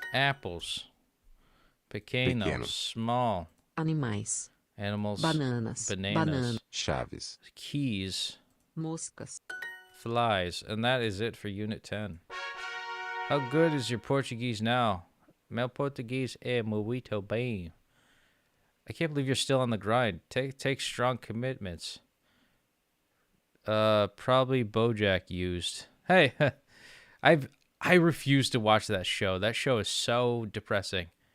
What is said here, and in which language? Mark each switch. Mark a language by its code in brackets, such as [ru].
[en] Apples. Pequeno. [pt] Pequeno. [en] Small. [pt] Animais. [en] Animals. [pt] Bananas. Bananas. Banana. Chaves. [en] Keys. [pt] Moscas. [en] Flies. And that is it for Unit 10. How good is your Portuguese now? [pt] Meu português é muito bem. [en] I can't believe you're still on the grind. Take strong commitments. Probably BoJack used. Hey, I refuse to watch that show. That show is so depressing.